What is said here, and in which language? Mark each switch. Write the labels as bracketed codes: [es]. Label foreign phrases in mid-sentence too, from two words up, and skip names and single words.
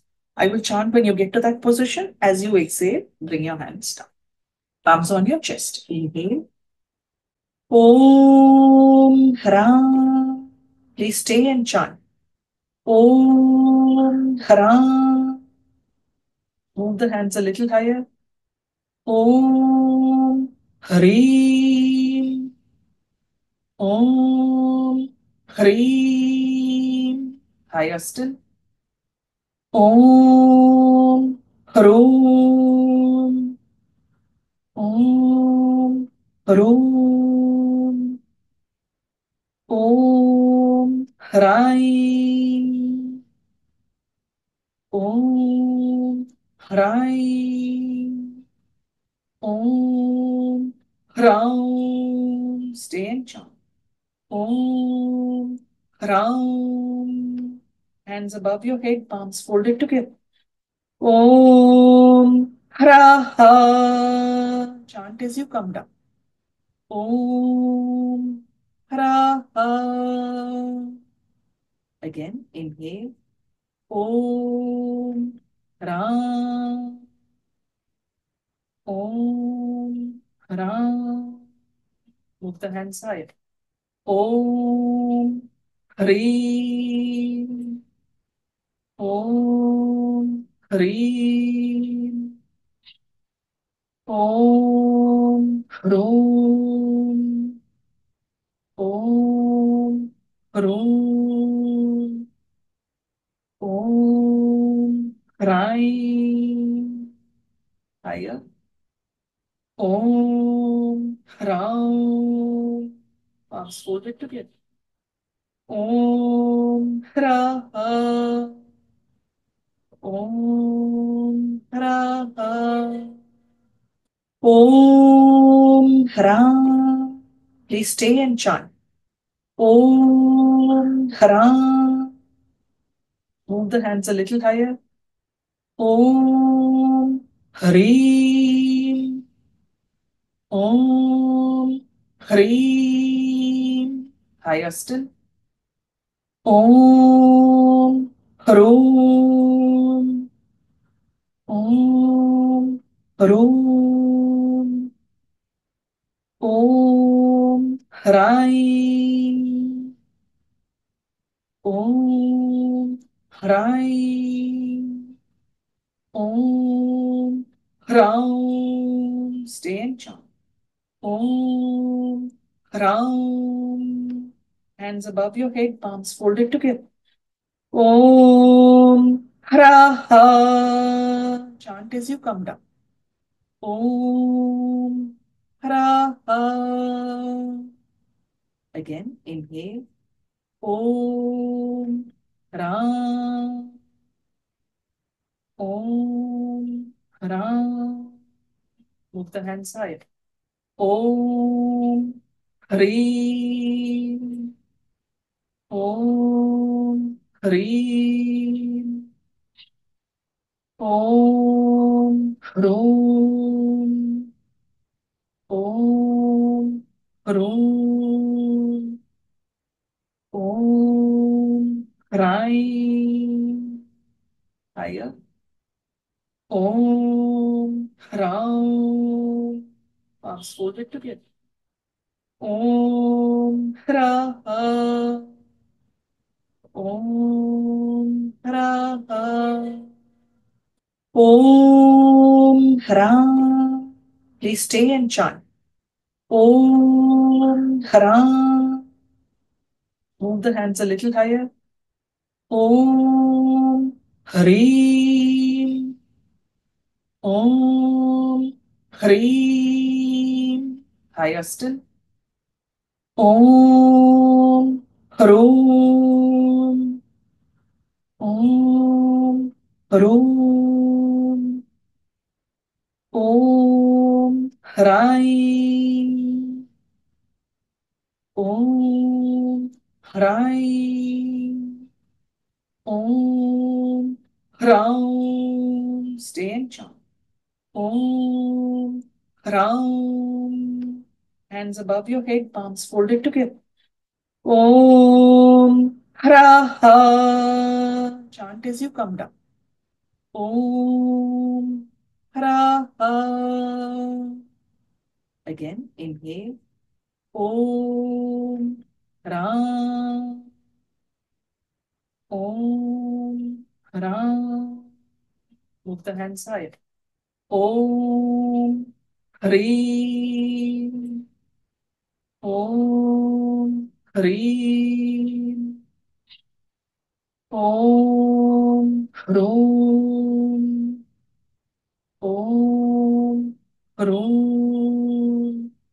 [en] I will chant when you get to that position. As you exhale, bring your hands down. Palms on your chest. Inhale. [sa] ॐ ह्रां. [en] Please stay and chant. [sa] ॐ ह्रां. [en] Move the hands a little higher. [sa] ॐ ह्रीं. ॐ ह्रीं. [en] Higher still. [sa] ॐ ह्रूं. ॐ ह्रूं. ॐ ह्रैं. ॐ ह्रैं. ॐ ह्रौं. [en] Stay and chant. [sa] ॐ ह्रौं. [en] Hands above your head, palms folded together. [sa] ॐ ह्रः. [en] Chant as you come down. [sa] ॐ ह्रः. [en] Again, inhale. [sa] ॐ रं. ॐ रं. [en] Move the hand side. [sa] ॐ ह्रीं. ॐ ह्रीं. ॐ ह्रूं. ॐ ह्रूं. ॐ ह्रैं. Higher. ॐ ह्रौं. [en] Palms folded together. [sa] ॐ ह्र. ॐ ह्र. ॐ ह्र. [en] Please stay and chant. [sa] ॐ ह्र. [en] Move the hands a little higher. [sa] ॐ ह्रीं. ॐ ह्रीं. [en] Higher still. [sa] ॐ ह्रूं. ॐ ह्रूं. ॐ ह्रैं. ॐ ह्रैं. ॐ ह्रौं. [en] Stay and chant. [sa] ॐ ह्रौं. [en] Hands above your head, palms folded together. [sa] ॐ ह्रः. [en] Chant as you come down. [sa] ॐ ह्रः. [en] Again, inhale. [sa] ॐ र. ॐ र. [en] Move the hand side. [sa] ॐ ह्रीं. ॐ ह्रीं. ॐ ह्रूं. ॐ ह्रूं. ॐ ह्रैं. Higher. ॐ ह्रौं. [en] Palms folded together. [sa] ॐ ह्र. ॐ ह्र. ॐ ह्र. [en] Please stay and chant. [sa] ॐ ह्र. [en] Move the hands a little higher. [sa] ॐ ह्रीं. ॐ ह्रीं. [en] Higher still. [sa] ॐ ह्रूं. ॐ ह्रूं. ॐ ह्रैं. ॐ ह्रैं. ॐ ह्रौं. [en] Stay and chant. [sa] ॐ ह्रौं. [en] Hands above your head, palms folded together. [sa] ॐ ह्रः. [en] Chant as you come down. [sa] ॐ ह्रः. [en] Again, inhale. [sa] ॐ र. ॐ र. Move the hand side. ॐ ह्रीं. ॐ ह्रीं. ॐ ह्रूं. ॐ ह्रूं.